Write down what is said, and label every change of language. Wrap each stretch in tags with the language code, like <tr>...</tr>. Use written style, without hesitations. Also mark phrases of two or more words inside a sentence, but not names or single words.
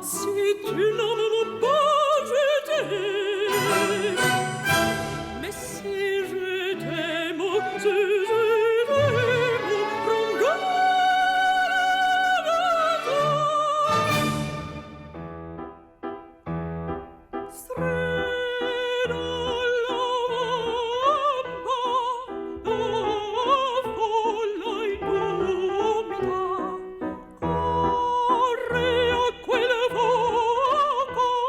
<fr>tu n'en m'as pas jeté. Mais si je t'aime, si je t'aime, prends garde à toi.</fr> <it>Strada la vampa, la folla indumita, corre a quel fuoco,</it>